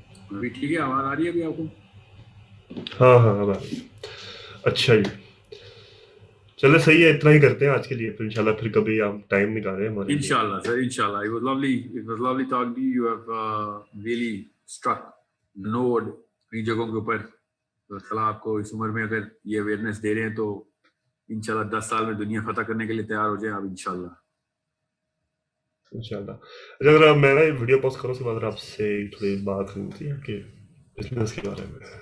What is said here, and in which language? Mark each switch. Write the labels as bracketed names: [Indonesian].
[Urdu] ابھی ٹھیک ہے, آواز آ رہی ہے ابھی آپ کو؟ ہاں اب آ رہی ہے. اچھا جی, چلے صحیح ہے, اتنا ہی کرتے ہیں آج کے لیے. پھر انشاءاللہ پھر کبھی آپ ٹائم نکالیں ہمارے لیے. انشاءاللہ سر, انشاءاللہ. [English] It was lovely talking to you. You have really struck the node [Urdu] ان جگہوں کے اوپر. اللہ آپ کو اس عمر میں اگر یہ اویئرنیس دے رہے ہیں تو انشاءاللہ 10 سال میں دنیا فتح کرنے کے لیے تیار ہو جائیں آپ انشاءاللہ. اگر میں نے ویڈیو پوسٹ کروں اس کے بعد آپ سے تھوڑی بات کرنی تھی کہ بزنس کے بارے میں.